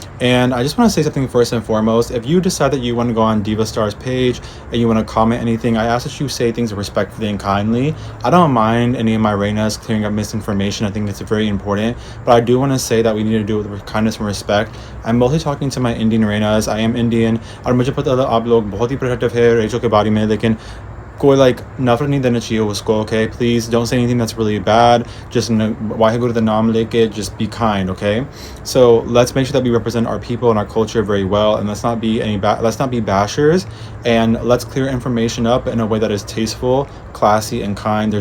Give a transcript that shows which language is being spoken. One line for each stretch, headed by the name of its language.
English: And I just want to say something first and foremost. If you decide that you want to go on Diva Star's page and you want to comment anything, I ask that you say things respectfully and kindly. I don't mind any of my Reynas clearing up misinformation. I think it's very important. But I do want to say that we need to do it with kindness and respect. I'm mostly talking to my Indian Reynas. I am Indian.
Hindi: और मुझे पता है आप लोग बहुत ही protective है Rachel के बारे में, लेकिन कोई like नफरत नहीं देना चाहिए उसको.
English: Okay, please don't say anything that's really bad. Just why go to the
Hindi: naam leke,
English: just be kind. Okay, so let's make sure that we represent our people and our culture very well, and let's not be bashers, and let's clear information up in a way that is tasteful, classy, and kind.